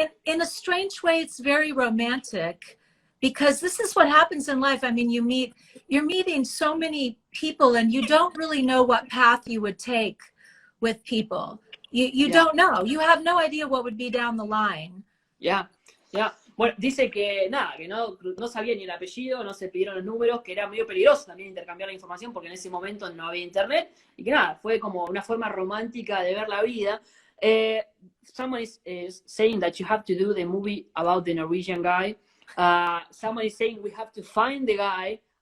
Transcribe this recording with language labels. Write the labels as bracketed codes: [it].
[en] in a strange way, it's very romantic, because this is what happens in life. I mean, you're meeting so many people, and you don't really know what path you would take with people. You don't know. You have no idea what would be down the line. Yeah. [es] Bueno, dice que nada, que no sabía ni el apellido, no se pidieron los números, que era medio peligroso también intercambiar la información porque en ese momento no había internet y que nada, fue como una forma romántica de ver la vida. [en] Someone is saying that you have to do the movie about the Norwegian guy. Someone is saying we have to find the guy.